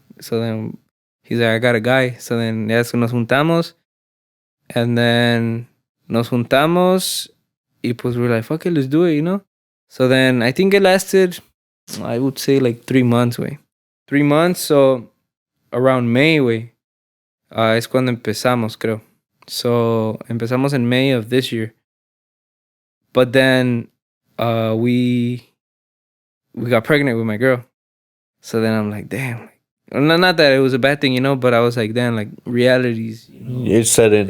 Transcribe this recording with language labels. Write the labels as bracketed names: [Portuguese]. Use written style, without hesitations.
[English] So then he's like, I got a guy. So then [Spanish] nos juntamos. [English] And then [Spanish] nos juntamos. Y pues [English] we're like, fuck it, let's do it, you know? So then I think it lasted, I would say like 3 months, güey. 3 months, so around May, güey. [Spanish] Es cuando empezamos, creo. [English] So [Spanish] empezamos [English] in May of this year. But then we got pregnant with my girl. So then I'm like, damn. Not that it was a bad thing, you know, but I was like, damn, like, realities, you know, it's setting.